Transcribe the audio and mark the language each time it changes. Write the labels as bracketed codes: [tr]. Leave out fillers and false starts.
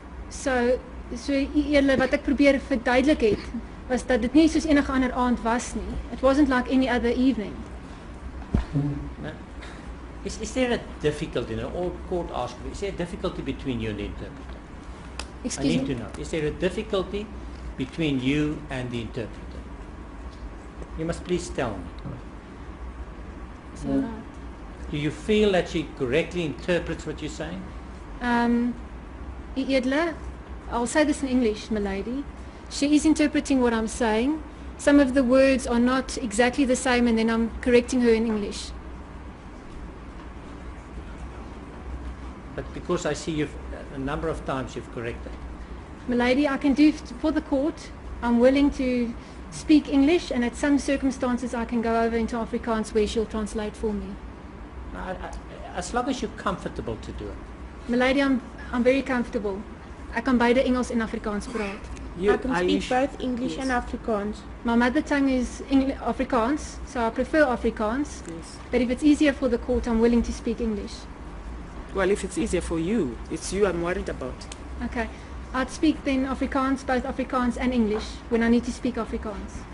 [af] So edele, wat ek probeer verduidelik het, was dat dit nie soos enige ander aand was nie. [en] It wasn't like any other evening. No. Is there a difficulty, all court asked me, is there a difficulty between you and the interpreter? I Excuse need to me. know. Is there a difficulty between you and the interpreter? You must please tell me. Is that right? Do you feel that she correctly interprets what you're saying? Edele, I'll say this in English, milady. She is interpreting what I'm saying. Some of the words are not exactly the same, and then I'm correcting her in English. But because I see you've, a number of times you've corrected. Milady, I can do for the court. I'm willing to speak English, and at some circumstances I can go over into Afrikaans where she'll translate for me. As long as you're comfortable to do it. Milady, I'm very comfortable. [af] Ek kan beide Engels en Afrikaans praat. [en] I can speak both English and Afrikaans. My mother tongue is Afrikaans, so I prefer Afrikaans. Yes. But if it's easier for the court, I'm willing to speak English. Well, if it's easier for you, it's you I'm worried about. Okay. I'd speak then Afrikaans, both Afrikaans and English, when I need to speak Afrikaans.